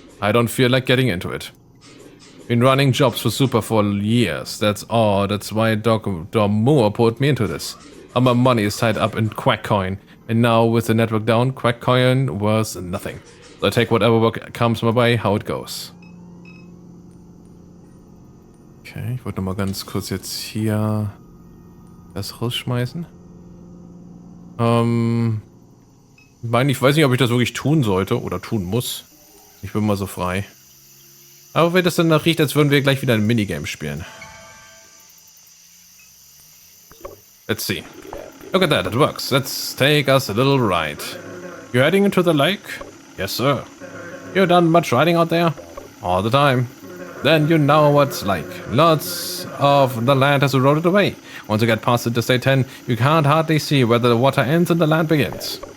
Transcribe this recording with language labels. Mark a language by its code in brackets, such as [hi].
[en] I don't feel like getting into it. Been running jobs for Super for years, that's all. That's why Dr. Moore put me into this. All my money is tied up in Quack Coin, and now with the network down, Quack Coin was nothing. So I take whatever work comes my way, how it goes. [de] Okay, ich wollte noch mal ganz kurz jetzt hier das rausschmeißen. Ich weiß nicht, ob ich das wirklich tun sollte oder tun muss. Ich bin mal so frei. Aber wenn das dann nach riecht, als würden wir gleich wieder ein Minigame spielen. [en] Let's see. Look at that, it works. Let's take us a little ride. You're heading into the lake? Yes, sir. You done much riding out there? All the time. Then you know what it's like. Lots of the land has eroded away. Once you get past Interstate 10, you can't hardly see where the water ends and the land begins.